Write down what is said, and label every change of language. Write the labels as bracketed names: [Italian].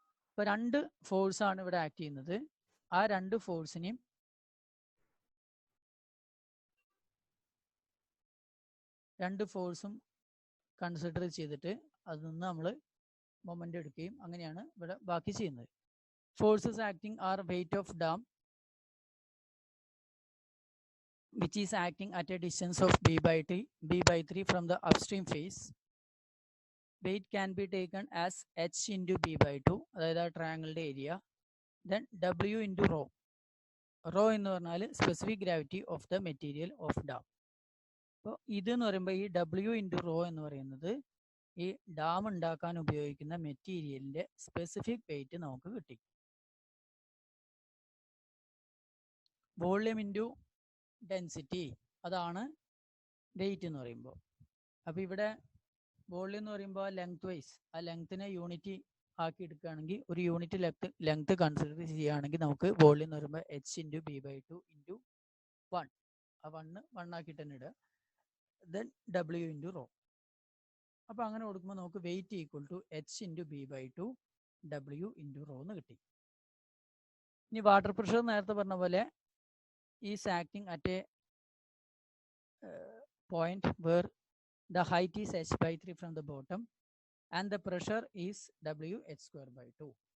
[Malayalam] ഇപ്പോൾ രണ്ട് ഫോഴ്സാണ് ഇവിടെ ആക്ട് ചെയ്യുന്നത്. ആ രണ്ട് ഫോഴ്സിനെയും രണ്ട് ഫോഴ്സും കൺസിഡർ ചെയ്തിട്ട് അതിൽ നിന്ന് നമ്മൾ മൊമെൻ്റ് എടുക്കുകയും അങ്ങനെയാണ് ഇവിടെ ബാക്കി ചെയ്യുന്നത്. [English] Forces acting are weight of dam which is acting at a distance of B/3 from the upstream phase. Weight can be taken as H into B/2, [Malayalam] അതായത് ആ ട്രയാങ്കിളിൻ്റെ area. [English] Then W into rho. Rho എന്ന് പറഞ്ഞാൽ specific gravity of the material of dam. [Malayalam] അപ്പോൾ ഇതെന്ന് പറയുമ്പോൾ ഈ W into rho എന്ന് പറയുന്നത് ഈ ഡാം ഉണ്ടാക്കാൻ ഉപയോഗിക്കുന്ന മെറ്റീരിയലിൻ്റെ സ്പെസിഫിക് വെയിറ്റ് നമുക്ക് കിട്ടി. [English] Volume into density, അതാണ് weight എന്ന് പറയുമ്പോൾ. [Malayalam] അപ്പോൾ ഇവിടെ വോള്യൂം എന്ന് പറയുമ്പോൾ ലെങ്ത് വൈസ് ആ ലെങ്ത്തിനെ യൂണിറ്റ് ആക്കി എടുക്കുകയാണെങ്കിൽ ഒരു യൂണിറ്റ് ലെങ്ത് കൺസിഡർ ചെയ്യുകയാണെങ്കിൽ നമുക്ക് വോള്യൂം എന്ന് പറയുമ്പോൾ H ഇൻറ്റു B/2 ഇൻറ്റു 1, ആ 1 ആക്കിയിട്ട് തന്നെ ഇടുക. Then W into raw. അപ്പോൾ അങ്ങനെ കൊടുക്കുമ്പോൾ നമുക്ക് wait equal to H into B/2 W into raw എന്ന് കിട്ടി. ഇനി വാട്ടർ പ്രഷർ നേരത്തെ പറഞ്ഞ പോലെ [English] is acting at a point where the height is H/3 from the bottom and the pressure is WH²/2.